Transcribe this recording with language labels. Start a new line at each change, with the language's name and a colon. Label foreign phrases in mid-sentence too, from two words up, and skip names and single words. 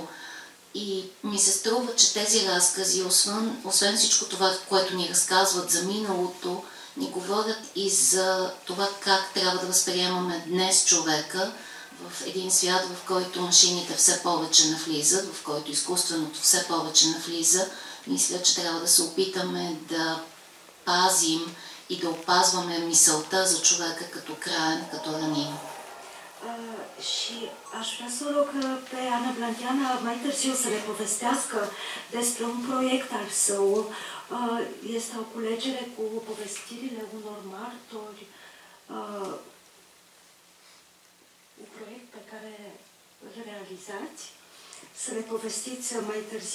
Bulgarian: И ми се струва, че тези разкази, освен всичко това, което ни разказват за миналото, ни говорят и за това как трябва да възприемаме днес човека в един свят, в който машините все повече навлизат, в който изкуственото все повече навлиза. Мисля, че трябва да се опитаме да пазим и да опазваме мисълта за човека като краен, като раним.
Romanian: Și aș vrea să o rog pe Ana Blandiana mai târziu să ne povestească despre un proiect al său. Este o culegere cu povestirile unor martori, un proiect pe care îl realizați, să ne povestiți mai târziu.